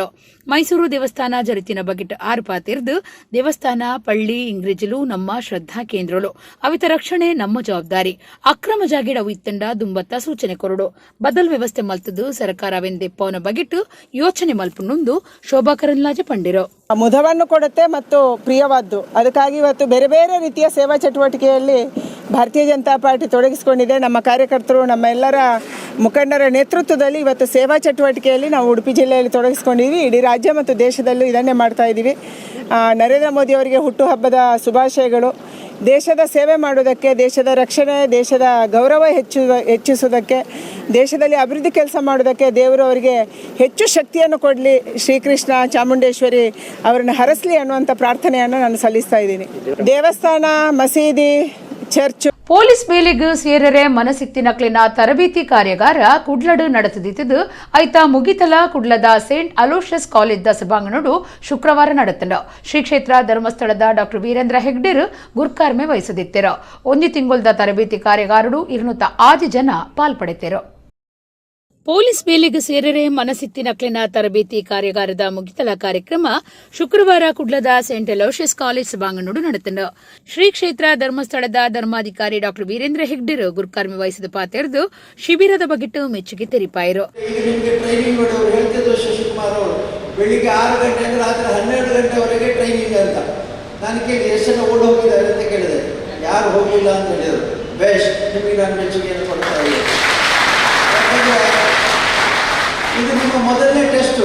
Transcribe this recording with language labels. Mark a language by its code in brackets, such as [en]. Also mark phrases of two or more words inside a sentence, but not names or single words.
[tcy] ಮೈಸೂರು ದೇವಸ್ಥಾನ ಜರಿತಿನ ಬಗೆಟ್ 6 ಪಾತಿರ್ದು ದೇವಸ್ಥಾನ ಪಳ್ಳಿ ಇಂಗ್ರಿಜಲು ನಮ್ಮ ಶ್ರದ್ಧಾ ಕೇಂದ್ರಲು ಅವಿತ ರಕ್ಷಣೆ ನಮ್ಮ ಜವಾಬ್ದಾರಿ ಅಕ್ರಮ ಜಾಗಿಡ ಇತ್ತಂಡ ದುಂಬತ್ತ ಸೂಚನೆ ಕೊರಡು ಬದಲ್ ವ್ಯವಸ್ಥೆ ಮಲ್ತದು ಸರ್ಕಾರವೆಂದೆಪ್ಪವನ ಬಗೆಟ್ ಯೋಚನೆ ಮಲ್ಪುಂಡು ಶೋಭಾ ಕರಂದ್ಲಾಜೆ ಪಂಡಿರು. [kn] ಮುದವನ್ನು ಕೊಡುತ್ತೆ ಮತ್ತು ಪ್ರಿಯವಾದ್ದು. ಅದಕ್ಕಾಗಿ ಇವತ್ತು ಬೇರೆ ಬೇರೆ ರೀತಿಯ ಸೇವಾ ಚಟುವಟಿಕೆಯಲ್ಲಿ ಭಾರತೀಯ ಜನತಾ ಪಾರ್ಟಿ ತೊಡಗಿಸಿಕೊಂಡಿದೆ. ನಮ್ಮ ಕಾರ್ಯಕರ್ತರು ನಮ್ಮ ಎಲ್ಲರ ಮುಖಂಡರ ನೇತೃತ್ವದಲ್ಲಿ ಇವತ್ತು ಸೇವಾ ಚಟುವಟಿಕೆಯಲ್ಲಿ ನಾವು ಉಡುಪಿ ಜಿಲ್ಲೆಯಲ್ಲಿ ತೊಡಗಿಸ್ಕೊಂಡಿದ್ದೀವಿ. ಇಡೀ ರಾಜ್ಯ ಮತ್ತು ದೇಶದಲ್ಲೂ ಇದನ್ನೇ ಮಾಡ್ತಾ ಇದ್ದೀವಿ. ನರೇಂದ್ರ ಮೋದಿ ಅವರಿಗೆ ಹುಟ್ಟುಹಬ್ಬದ ಶುಭಾಶಯಗಳು. ದೇಶದ ಸೇವೆ ಮಾಡುವುದಕ್ಕೆ, ದೇಶದ ರಕ್ಷಣೆ, ದೇಶದ ಗೌರವ ಹೆಚ್ಚಿಸುವುದಕ್ಕೆ, ದೇಶದಲ್ಲಿ ಅಭಿವೃದ್ಧಿ ಕೆಲಸ ಮಾಡೋದಕ್ಕೆ ದೇವರು ಅವರಿಗೆ ಹೆಚ್ಚು ಶಕ್ತಿಯನ್ನು ಕೊಡಲಿ, ಶ್ರೀಕೃಷ್ಣ ಚಾಮುಂಡೇಶ್ವರಿ ಅವರನ್ನು ಹರಸಲಿ ಅನ್ನುವಂಥ ಪ್ರಾರ್ಥನೆಯನ್ನು ನಾನು ಸಲ್ಲಿಸ್ತಾ ಇದ್ದೀನಿ. ದೇವಸ್ಥಾನ, ಮಸೀದಿ, ಚರ್ಚ್ [tcy] ಪೊಲೀಸ್ ಬೇಲೆಗೂ ಸೇರರೆ ಮನಸಿತ್ತಿನಕ್ಲಿನ ತರಬೇತಿ ಕಾರ್ಯಾಗಾರ ಕುಡ್ಲಡು ನಡೆದಿದ್ದು ಐತ ಮುಗಿತಲ ಕುಡ್ಲದ ಸೇಂಟ್ ಅಲೋಷಿಯಸ್ ಕಾಲೇಜ್ ಸಭಾಂಗಣಡು ಶುಕ್ರವಾರ ನಡೆತಂಡು. ಶ್ರೀ ಕ್ಷೇತ್ರ ಧರ್ಮಸ್ಥಳದ ಡಾಕ್ಟರ್ ವೀರೇಂದ್ರ ಹೆಗ್ಡೆರು ಗುರ್ಕಾರ್ಮೆ ವಹಿಸದಿತ್ತೆರು. 1 ತಿಂಗೊಲ್ದ ತರಬೇತಿ ಕಾರ್ಯಾಗಾರಡು 206 ಜನ ಪಾಲ್ಪಡೆತೆರು. ಪೊಲೀಸ್ ಬೇಲೆಗೂ ಸೇರರೆ ಮನಸಿತ್ತಿನಕ್ಲಿನ ತರಬೇತಿ ಕಾರ್ಯಾಗಾರದ ಮುಗಿತಲ ಕಾರ್ಯಕ್ರಮ ಶುಕ್ರವಾರ ಕುಡ್ಲದ ಸೇಂಟ್ ಅಲೋಷಿಯಸ್ ಕಾಲೇಜ್ ಸಭಾಂಗಣಡು ನಡೆತಂಡು. ಶ್ರೀ ಕ್ಷೇತ್ರ ಧರ್ಮಸ್ಥಳದ ಧರ್ಮಾಧಿಕಾರಿ ಡಾಕ್ಟರ್ ವೀರೇಂದ್ರ ಹೆಗ್ಡೆರು ಗುರ್ಕಾರ್ಮೆ ವಹಿಸಿದ ಪಾತೆರೆದು ಶಿಬಿರದ ಬಗೆಟ್ಟು ಮೆಚ್ಚುಗೆ ತೆರಿಪಾಯಿರು. [kn] ಬೆಳಿಗ್ಗೆ 6 ಗಂಟೆಯಿಂದ ರಾತ್ರಿ 12 ಗಂಟೆವರೆಗೆ ಟ್ರೈನಿಂಗ್ ಅಂತ ನಾನು ಕೇಳಿ ಎಷ್ಟು ಜನ ಓಡಿ ಹೋಗಿದ್ದಾರೆ ಅಂತ ಕೇಳಿದೆ. ಯಾರು ಹೋಗಿಲ್ಲ ಅಂತ ಹೇಳಿದರು. ಬೆಸ್ಟ್, ನಿಮಗೆ ನಾನು ಮೆಚ್ಚುಗೆಯನ್ನು ಕೊಡ್ತಾ ಇದ್ದೀನಿ. ಇದು ನಿಮ್ಮ ಮೊದಲನೇ ಟೆಸ್ಟು.